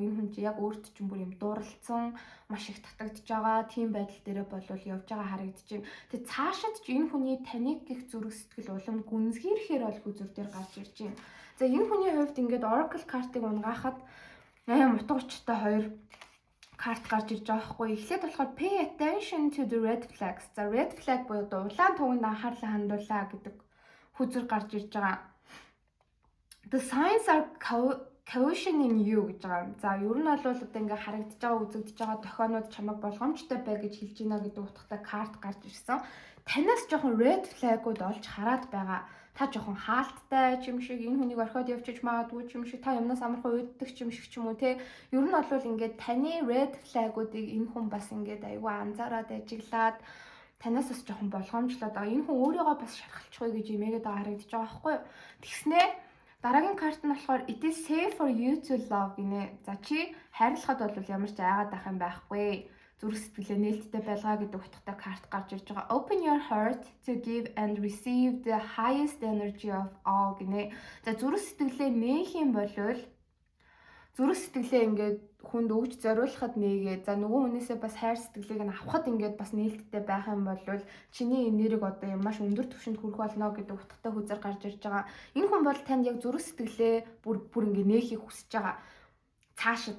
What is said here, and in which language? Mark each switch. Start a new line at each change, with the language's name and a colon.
Mongolian: Энэ хүн чи яг өөрт чинь бүр юм дууралцсан, маш их татагдж байгаа тийм байдал дээрээ болвол явж байгаа харагдаж байна. Тэг цаашид ч энэ хүний таныг их зүрх сэтгэл улам гүнзгийрэхээр бол хүзүр дээр гарч ирж байна. За энэ хүний хувьд ингээд Oracle картыг унгаахад амар утга учиртай хоёр карт гарч ирж байгаа хгүй. Эхлээд болохоор
English: pay attention to the red flags.
Mongolian: За red flag буюу улаан туганд анхаарлаа хандуулаа гэдэг хүзэр гарч ирж байгаа.
English: The signs are caution in you
Mongolian: гэж байгаа. За ер нь бол одоо ингээ харагдаж байгаа, үзэгдэж байгаа тохионууд чамайг болгоомжтой бай гэж хэлж байна гэдэг утгатай карт гарч ирсэн. Танаас жоохон red flag-ууд олж хараад байгаа. Та жоохон хаалттай ч юм шиг, энэ хүнийг орхиод явчих магадгүй ч юм шиг, та юмнаас амархан уйддаг ч юм шиг ч юм уу те. Ер нь бол ингээд таны red flag-уудыг энэ хүн бас ингээд аюу анзаараад ажиглаад танаас бас жоохон болгоомжлоод байгаа. Энэ хүн өөрийгөө бас шархалчихгүй гэж имээгээд байгаа харагдаж байгаа байхгүй юу. Тэгснээ дараагийн карт нь болохоор
English: it is safe for you to love
Mongolian: гинэ. За чи хайрлахад бол ямар ч айгаад ах юм байхгүй. Зүрх сэтгэлээ нээлттэй байлгаа гэдэг утгатай карт гарч ирж байгаа.
English: Open your heart to give and receive the highest energy of all
Mongolian: гинэ. За зүрх сэтгэлээ нээх юм болвол зүрх сэтгэлээ ингээд хүнд өгж зориулахад нээгээ. За нөгөө хүнээсээ бас хайр сэтгэлийг нь авахд ингээд бас нээлттэй байх юм бол чиний энерги одоо юм маш өндөр түвшинд хүрэх болно гэдэг утгатай хүзэр гарч ирж байгаа. Энэ хүн бол танд яг зүрх сэтгэлээ бүр ингээд нээхийг хүсэж байгаа. Цаашид.